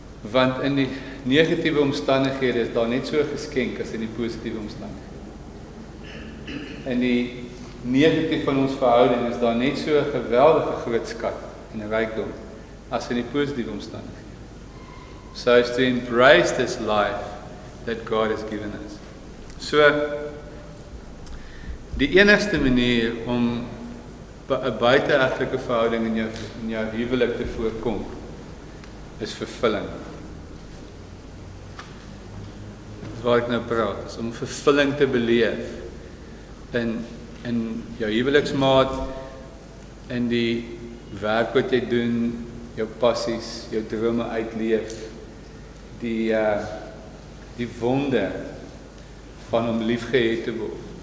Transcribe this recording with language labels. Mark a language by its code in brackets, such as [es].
[af] Want in die negatiewe omstandighede is daar net so 'n geskenk as in die positiewe omstandighede. In die negatief van ons verhouding is daar net so 'n geweldige groot skat en 'n rykdom as in die positiewe omstandighede. [en] So as to embrace this life that God has given us. [af] So die enigste manier om 'n buiteegtelike verhouding in jou huwelik te voorkom is vervulling. Waar ek nou praat, is om vervulling te beleef in jou huweliksmaat, in die werk wat jy doen, jou passies, jou drome uitleef, die wonde van om liefgehad te word.